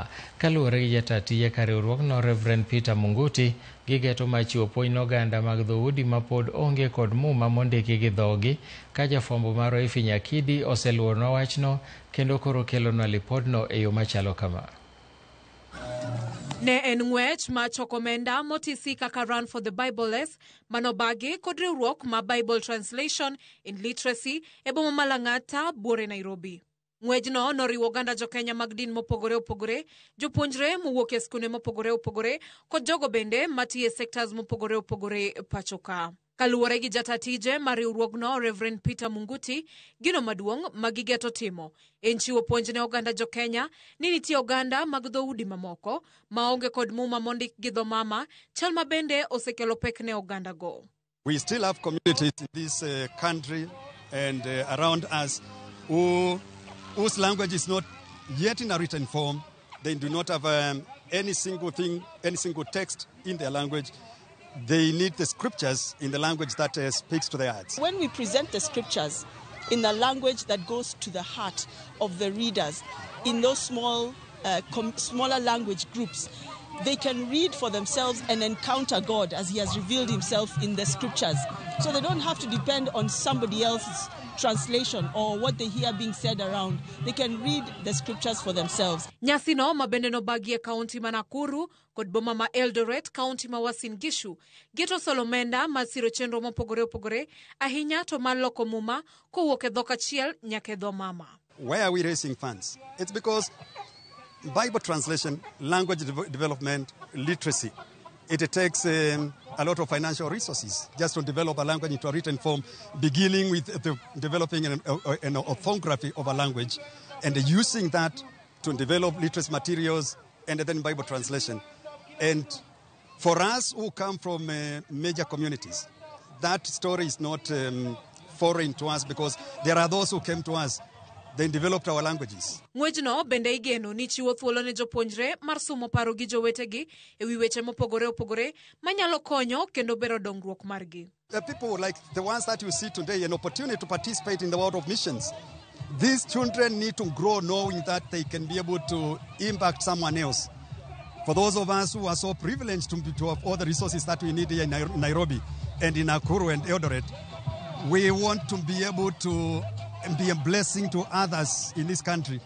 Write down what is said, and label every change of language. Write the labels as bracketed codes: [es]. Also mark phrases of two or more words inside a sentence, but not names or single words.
[luo] Kaluwore gi jata tije ka riwruokno Reverend Peter Munguti, gigeto machiwo puonj n'oganda mag dhoudi ma pod onge kod muma mondiki gi dhogi, ka jafwambo marwa Efi Nyakidi oseluoro wachno kendo koro kelonwa lipodno e yo machalo kama. Ne en ng'wech ma choko omenda motisi kaka Run for the Bibleless manobagi kod riwruok ma Bible Translation and Literacy e boma ma Lang'ata, buore Nairobi. Ng'wejno noriwo oganda jo-Kenya mag din mopogore opogore, jopuonjre mowuok e skunde mopogore opogore kod jogo bende matiyo e sectors mopogore opogore pacho ka. Kaluwore gi jata tije mar riwruogno Reverend Peter Munguti, gino maduong' ma gigeto timo en chiwo puonj ne oganda jo-Kenya ni nitie oganda mag dhoudi mamoko maonge kod muma mondik gi dho mama, chal ma bende osekelo pek ne oganda go. [en] We still have communities in this country and around us whose language is not yet in a written form. They do not have any single text in their language. They need the scriptures in the language that speaks to their hearts. When we present the scriptures in the language that goes to the heart of the readers, in those smaller language groups, they can read for themselves and encounter God as He has revealed Himself in the scriptures. So they don't have to depend on somebody else's translation or what they hear being said around. They can read the scriptures for themselves. [luo] Nyasino mabende nobagi e kaunti ma Nakuru kod boma ma Eldoret, kaunti ma Uasin Gishu, geto solomenda masiro chenro mopogore opogore, ahinya to mar loko muma kowuok e dhok achiel nyaka e dho mama. [en] Why are we raising funds? It's because Bible translation, language development, literacy, it takes a lot of financial resources just to develop a language into a written form, beginning with developing an orthography of a language and using that to develop literacy materials and then Bible translation. And for us who come from major communities, that story is not foreign to us because there are those who came to us. They developed our languages. [luo] Ng'wejno bende igeno ni chiwo thuolo ne jopuonjre mar somo paro gi jowetegi e wi weche mopogore opogore manyalo konyo kendo bero dongruok margi. [en] The people like the ones that you see today, an opportunity to participate in the world of missions. These children need to grow knowing that they can be able to impact someone else. For those of us who are so privileged to have all the resources that we need here in Nairobi and in Nakuru and Eldoret, we want to be able to be a blessing to others in this country.